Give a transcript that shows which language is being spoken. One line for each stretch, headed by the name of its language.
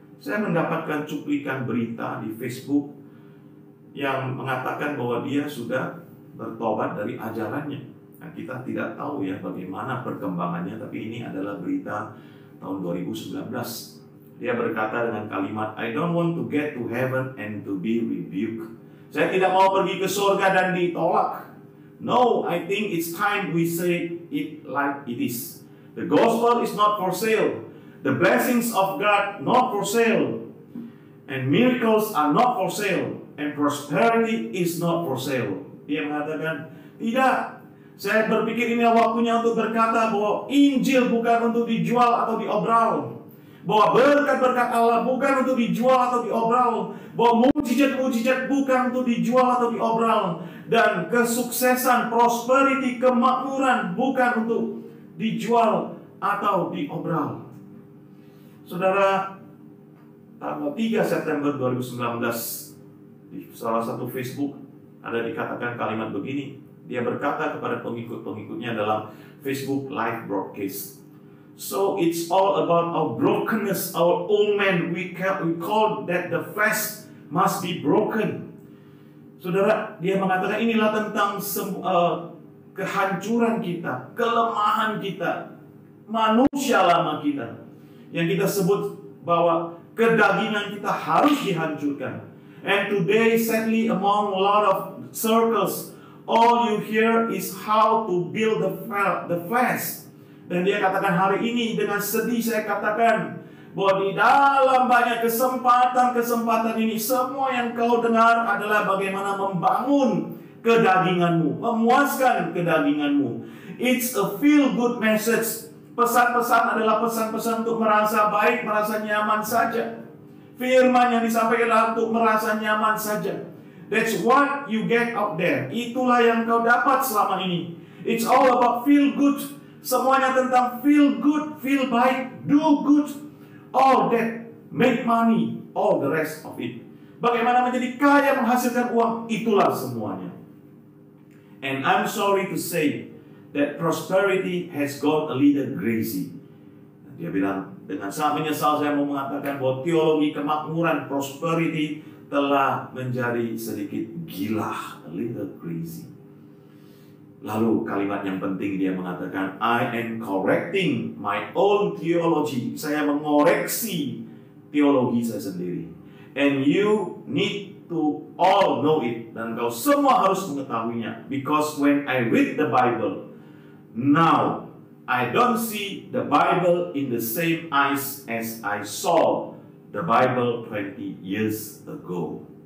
Indonesian: Saya mendapatkan cuplikan berita di Facebook yang mengatakan bahwa dia sudah bertobat dari ajarannya. Nah, kita tidak tahu ya bagaimana perkembangannya, tapi ini adalah berita tahun 2019. Dia berkata dengan kalimat,
English: I don't want to get to heaven and to be rebuked.
Indonesian: Saya tidak mau pergi ke surga dan ditolak.
English: No, I think it's time we say it like it is. The gospel is not for sale. The blessings of God not for sale. And miracles are not for sale. And prosperity is not for sale.
Indonesian: Dia mengatakan, tidak. Saya berpikir ini waktunya untuk berkata bahwa Injil bukan untuk dijual atau diobral. Bahwa berkat-berkat Allah bukan untuk dijual atau diobral. Bahwa mujizat-mujizat bukan untuk dijual atau diobral. Dan kesuksesan, prosperity, kemakmuran bukan untuk dijual atau diobral. Saudara, tanggal 3 September 2019 di salah satu Facebook ada dikatakan kalimat begini. Dia berkata kepada pengikut-pengikutnya dalam Facebook live broadcast.
English: So it's all about our brokenness, our old man. We call that the flesh must be broken.
Indonesian: Saudara, dia mengatakan inilah tentang kehancuran kita, kelemahan kita, manusia lama kita, yang kita sebut bahwa kedagingan kita harus dihancurkan.
English: And today, sadly, among a lot of circles, all you hear is how to build the flesh.
Indonesian: Dan dia katakan hari ini dengan sedih saya katakan bahwa di dalam banyak kesempatan ini semua yang kau dengar adalah bagaimana membangun kedaginganmu, memuaskan kedaginganmu.
English: It's a feel good message.
Indonesian: Pesan-pesan adalah pesan-pesan untuk merasa baik, merasa nyaman saja. Firman yang disampaikan adalah untuk merasa nyaman saja.
English: That's what you get out there.
Indonesian: Itulah yang kau dapat selama ini.
English: It's all about feel good.
Indonesian: Semuanya tentang feel good, feel baik, do good.
English: All that, make money, all the rest of it.
Indonesian: Bagaimana menjadi kaya, menghasilkan uang, itulah semuanya.
English: And I'm sorry to say that prosperity has got a little crazy.
Indonesian: Dia bilang, dengan sangat menyesal saya mau mengatakan bahwa teologi kemakmuran, prosperity, telah menjadi sedikit gila,
English: a little crazy.
Indonesian: Lalu kalimat yang penting dia mengatakan,
English: I am correcting my own theology.
Indonesian: Saya mengoreksi teologi saya sendiri.
English: And you need to all know it.
Indonesian: Dan kau semua harus mengetahuinya.
English: Because when I read the Bible, now I don't see the Bible in the same eyes as I saw the Bible 20 years ago.